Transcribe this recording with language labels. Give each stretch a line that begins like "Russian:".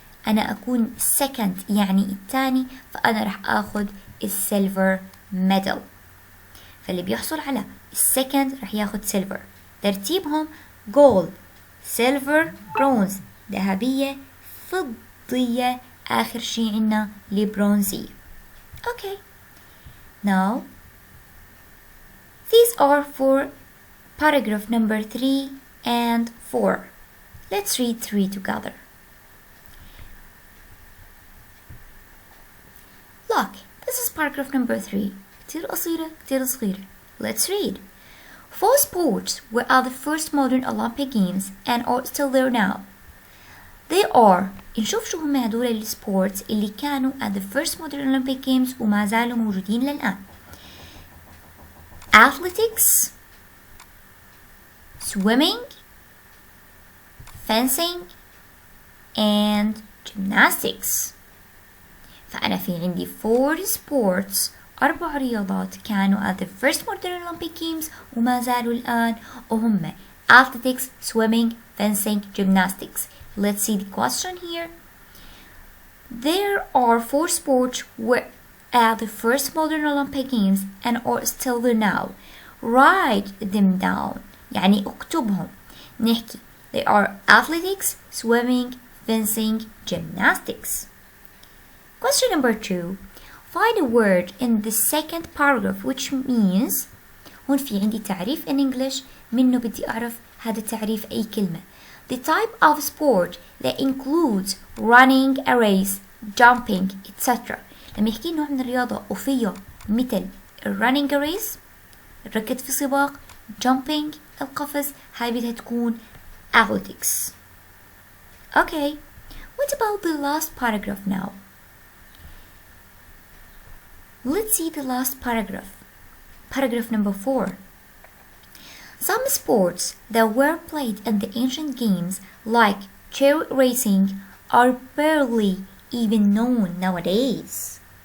Arabic: أنا أكون second يعني الثاني، فأنا راح أخذ السيلفر ميدال. فاللي بيحصل على السكند راح ياخد سيلفر. ترتيبهم جولد، سيلفر، برونز، ذهبية، فضية، آخر شي عنا البرونزية.
English: Okay. Now these are for paragraph number 3 and 4. Let's read 3 together. Look, this is paragraph number 3.
Arabic: كتير قصيرة كتير صغيرة.
English: Let's read. 4 sports were at the first modern Olympic Games and are still there now. They are
Arabic: نشوف شو هم هدول السبورتس اللي كانوا
English: at the first modern Olympic Games
Arabic: وما زالوا موجودين للآن.
English: Athletics, swimming, fencing, and gymnastics.
Arabic: فأنا في عندي
English: 4 sports،
Arabic: 4 رياضات كانوا
English: at the first modern Olympic Games
Arabic: وما زالوا الآن، وهم
English: athletics, swimming, fencing, gymnastics. Let's see the question here. There are 4 sports were at the first modern Olympic Games and are still there now. Write them down.
Arabic: يعني اكتبهم. نحكي
English: they are athletics, swimming, fencing, gymnastics. Question number 2. Find a word in the second paragraph which means.
Arabic: هون في عندي تعريف
English: in English،
Arabic: منه بدي أعرف هذا التعريف أي كلمة.
English: The type of sport that includes running a race, jumping, etc.
Arabic: لما يحكي نوع من الرياضة وفيه مثل running a race الركض في سباق، jumping القفز، هاي بدها تكون athletics.
English: Okay, what about the last paragraph now? Let's see the last paragraph. Paragraph number 4. Some sports that were played in the ancient games, like chariot racing, are barely even known nowadays.